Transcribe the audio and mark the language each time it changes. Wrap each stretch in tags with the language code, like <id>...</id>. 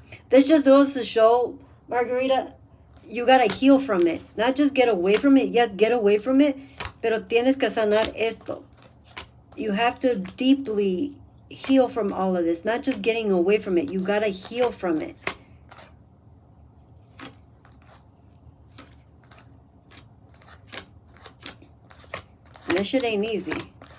<en>This just goes to show, Margarita, you gotta heal from it. Not just get away from it. Yes, get away from it.</en> <es>Pero tienes que sanar esto.</es> <en>You have to deeply heal from all of this. Not just getting away from it. You gotta heal from it. And that shit ain't easy.</en>